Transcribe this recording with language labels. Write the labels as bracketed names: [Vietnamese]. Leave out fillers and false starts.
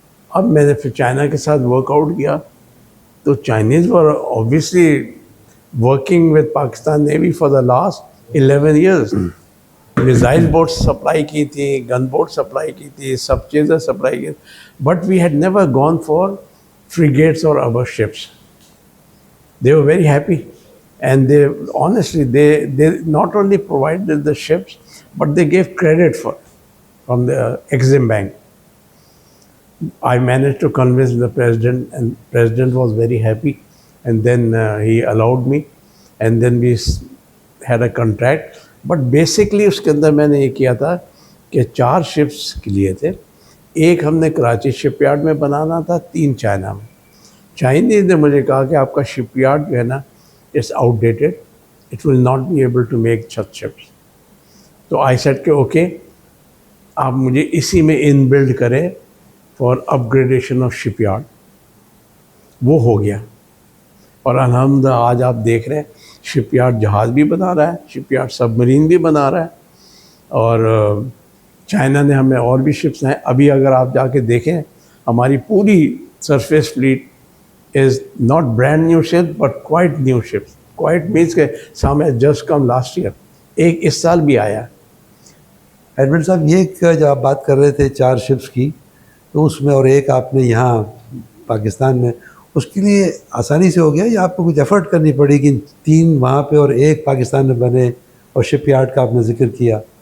[Urdu] اب میں نے پھر چائنا کے ساتھ ورک آؤٹ کیا, تو [English] Chinese were obviously working with Pakistan navy for the last 11 years. [Urdu] Missile bots supply کی تھی, گن بوٹ سپلائی کی تھی, سب چیزیں سپلائی کی, [English] but we had never gone for frigates [Urdu] اور ابر ships. [English] They were very happy, and they honestly they not only provided the ships, but they gave credit from the Exim Bank. I managed to convince the president, and president was very happy, and then he allowed me, and then we had a contract. But basically [Urdu] اس کے اندر میں نے یہ کیا تھا کہ 4 ships لیے تھے. ایک ہم نے کراچی شپ یارڈ میں بنانا تھا, 3 چائنا میں. چائنیز نے مجھے کہا کہ آپ کا شپ یارڈ جو ہے نا [English] It's outdated, it will not be able to make such ships. [Urdu] تو [English] I said [Urdu] کہ اوکے, آپ مجھے اسی میں ان بلڈ کریں [English] For upgradation of shipyard. [Urdu] وہ ہو گیا, اور الحمدللہ آج آپ دیکھ رہے ہیں شپ یارڈ جہاز بھی بنا رہا ہے, شپ یارڈ سب مرین بھی بنا رہا ہے, اور چائنا نے ہمیں اور بھی شپس ہیں. ابھی اگر آپ جا کے دیکھیں ہماری پوری surface flat [English] is not brand new ships [Urdu] but quite new ships. [English] Quite means [Urdu] کہ [English] some has just come last year. [Urdu] ایک اس سال بھی آیا. ایڈمنڈ صاحب یہ جب آپ بات کر رہے تھے 4 شپس کی, تو اس میں اور ایک آپ نے یہاں پاکستان میں, اس کے لیے آسانی سے ہو گیا یا آپ کو کچھ ایفرٹ کرنی پڑی کہ 3 وہاں پہ اور ایک پاکستان میں بنے, اور شپ یارڈ کا آپ نے ذکر کیا؟